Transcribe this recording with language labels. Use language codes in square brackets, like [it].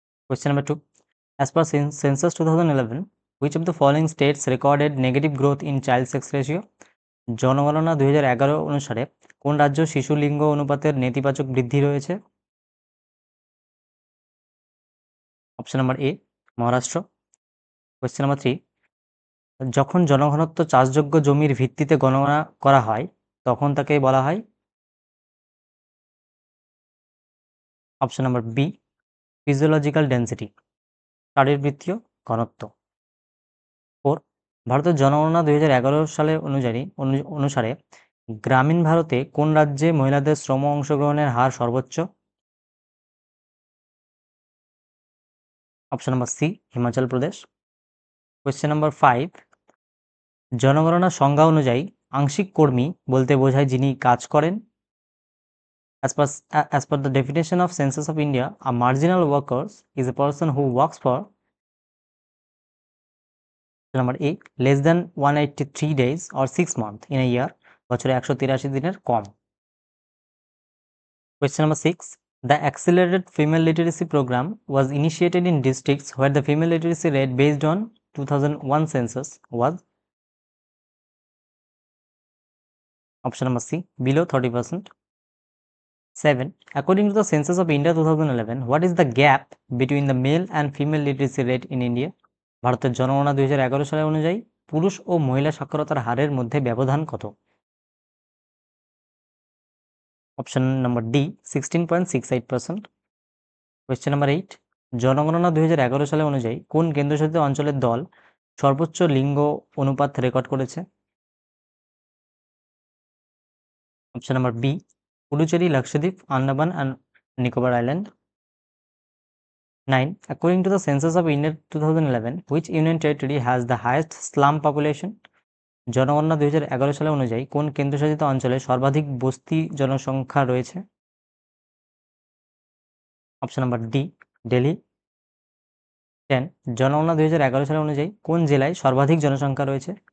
[en] Question number 2, as per census 2011, which of the following states recorded negative growth in child sex ratio? [bn] জনগণনা 2011 অনুসারে কোন রাজ্য শিশু লিঙ্গ অনুপাতের নেতিবাচক বৃদ্ধি রয়েছে? Option number A, Maharashtra. Question number 3, যখন জনঘনত্ব চাষযোগ্য জমির ভিত্তিতে গণনা করা হয় তখন তাকে বলা হয়? Option number B, physiological density, শারীরবৃত্তীয় ঘনত্ব। 4, ভারতের জনগণনা 2011 সালে অনুসারে গ্রামীণ ভারতে কোন রাজ্যে মহিলাদের শ্রম অংশগ্রহণের হার সর্বোচ্চ? Option number C, Himachal Pradesh. Question number 5, জনগণনার সংজ্ঞা অনুযায়ী আংশিক কর্মী বলতে বোঝায় যিনি কাজ করেন। [en] As per the definition of Census of India, a marginal worker is a person who works for number A, less than 183 days or 6 months in a year, [bn] বছরে 183 দিনের কম। [en] Question number 6, the accelerated female literacy program was initiated in districts where the female literacy rate based on 2001 census was? Option number C, below 30%. 7, according to the census of India 2011, what is the gap between the male and female literacy rate in India? [bn] ভারতের জনগণনা 2011 সালের অনুযায়ী পুরুষ ও মহিলা সাক্ষরতার হারের মধ্যে ব্যবধান কত? Option number D, 16.68%। Question number 8, জনগণনা 2011 সালে অনুযায়ী কোন কেন্দ্রশাসিত অঞ্চলের দল সর্বোচ্চ লিঙ্গ অনুপাত রেকর্ড করেছে? Option number B, Puducherry, Lakshadweep, Andaman and Nicobar island. [en] 9, according to the census of India 2011, which union territory has the highest slum population? [bn] জনগণনা 2011 সালে অনুযায়ী কোন কেন্দ্রশাসিত অঞ্চলে সর্বাধিক বস্তি জনসংখ্যা রয়েছে? Option number D, Delhi. 10, জনগণনা 2011 সালে অনুযায়ী কোন জেলায় সর্বাধিক জনসংখ্যা রয়েছে?